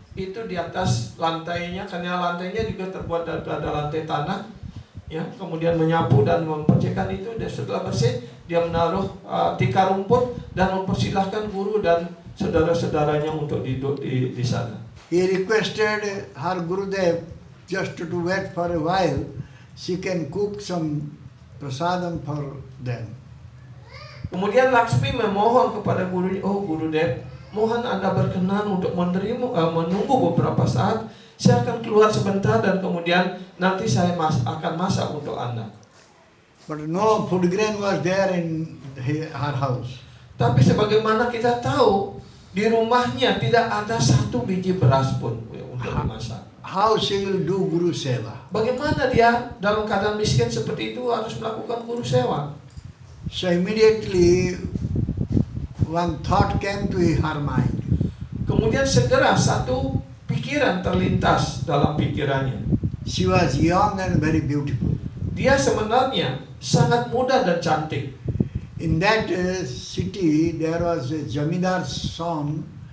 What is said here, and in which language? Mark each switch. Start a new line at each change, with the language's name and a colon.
Indonesian: itu di atas lantainya, karena lantainya juga terbuat dari lantai tanah, ya, kemudian menyapu dan membersihkan itu, dan setelah bersih dia menaruh tikar rumput dan mempersilahkan guru dan saudara-saudaranya untuk duduk di sana.
English: He requested her Gurudev just to wait for a while, she can cook some prasadam for them.
Indonesian: Kemudian Laksmi memohon kepada gurunya, oh Gurudev, mohon Anda berkenan untuk menunggu beberapa saat, saya akan keluar sebentar dan kemudian nanti saya akan masak untuk Anda.
English: But no food grain was there in her house.
Indonesian: Tapi sebagaimana kita tahu, di rumahnya tidak ada satu biji beras pun untuk dimasak.
English: How she will do Guru Seva?
Indonesian: Bagaimana dia dalam keadaan miskin seperti itu harus melakukan guru sewa?
English: So immediately one thought came to her mind.
Indonesian: Kemudian segera satu pikiran terlintas dalam pikirannya.
English: She was young and very beautiful.
Indonesian: Dia sebenarnya sangat muda dan cantik.
English: In that city there was a Jamidar's son.